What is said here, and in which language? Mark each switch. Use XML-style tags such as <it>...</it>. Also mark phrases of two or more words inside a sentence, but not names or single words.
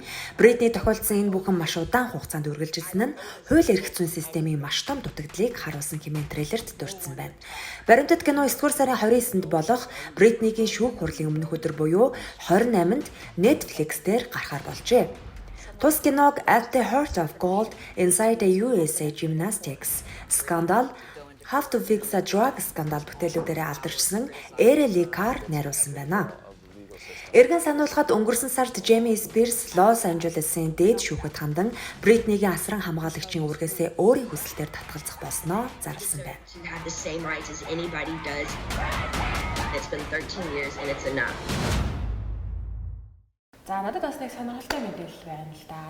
<mn>Britney тохиолдсон энэ бүхэн маш удаан хугацаанд үргэлжилсэн нь хууль эрх зүйн системийн маш том дутагдлыг харуулсан хэмээн трейлерт дурдсан байна. Баримтат кино 9-р сарын 29-нд болох Britney-гийн шүүх хурлын өмнөх өдөр буюу 28-нд Netflix дээр гарахаар болжээ. Тус киног At the Heart of Gold, Inside a USA Gymnastics Scandal, Have to Fix a Drug Scandal бүтээлүүдээр алдаршсан Эрли Карр найруулсан байна. Эргэн сануулхад өнгөрсөн сард Jamie Spears Лос Анжелесын дээд шүүхэд хандан Britney-гийн асран хамгаалагчийн үргээсээ өөрийн хүсэлтээр татгалзах болсноо зарласан байна. За надад бас нэг сонирхолтой мэдээлэл байна л да.</mn>